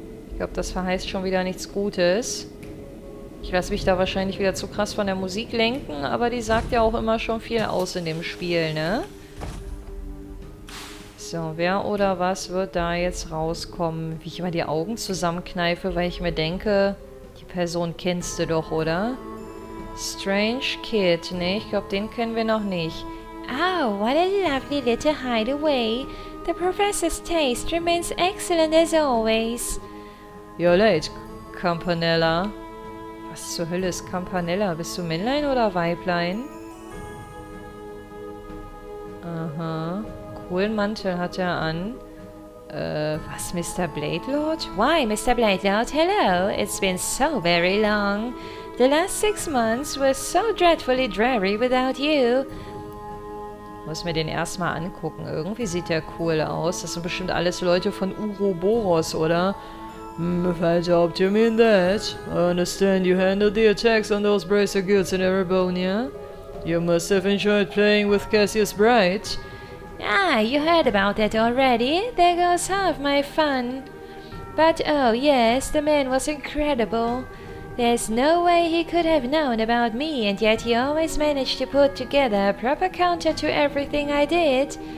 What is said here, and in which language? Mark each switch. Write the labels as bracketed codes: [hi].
[de] Ich glaube, das verheißt schon wieder nichts Gutes. Ich lasse mich da wahrscheinlich wieder zu krass von der Musik lenken, aber die sagt ja auch immer schon viel aus in dem Spiel, ne? So, wer oder was wird da jetzt rauskommen? Wie ich immer die Augen zusammenkneife, weil ich mir denke, die Person kennst du doch, oder? Strange Kid, ne? Ich glaube, den kennen wir noch nicht. [en] Oh, what a lovely little hideaway. The professor's taste remains excellent as always. You're late, Campanella. [de] Was zur Hölle ist Campanella? Bist du Männlein oder Weiblein? Aha. Coolen Mantel hat er an. Was, Mr. Bladelord? [en] Why, Mr. Bladelord, hello. It's been so very long. The last 6 months were so dreadfully dreary without you. [de] Muss mir den erstmal angucken. Irgendwie sieht der cool aus. Das sind bestimmt alles Leute von Uroboros, oder? [en] If I helped you mean that. I understand you handled the attacks on those bracer guilds in Erebonia. You must have enjoyed playing with Cassius Bright. Ah, you heard about that already. There goes half my fun. But oh yes, the man was incredible. There's no way he could have known about me, and yet he always managed to put together a proper counter to everything I did.